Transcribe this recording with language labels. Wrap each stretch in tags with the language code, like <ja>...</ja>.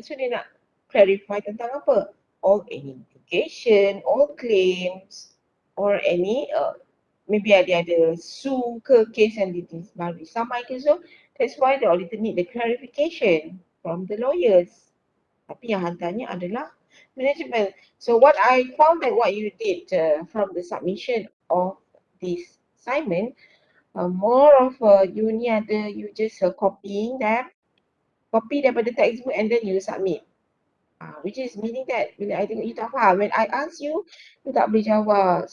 <en>So</en> <ms>dia nak</ms> <en>clarify</en> <ms>tentang apa?</ms> <en>All any litigation, all claims, or any maybe</en> <ms>ada</ms> <en>sue ke case</en> <ms>yang baru disamai ke.</ms> <en>So that's why the auditor need the clarification from the lawyers.</en> <ms>Tapi yang hantarnya adalah management.</ms> <en>So what I found that what you did from the submission of this assignment, more of you</en> <ms>ni ada</ms> <en>you just copying them, copy</en> <ms>daripada</ms> <en>textbook and then you submit. Which is meaning that</en> <ms>bila</ms> <en>I</en> <ms>tengok</ms> <en>you</en> <ms>tak faham,</ms> <en>when I ask you, you</en> <ms>tak boleh jawab.</ms>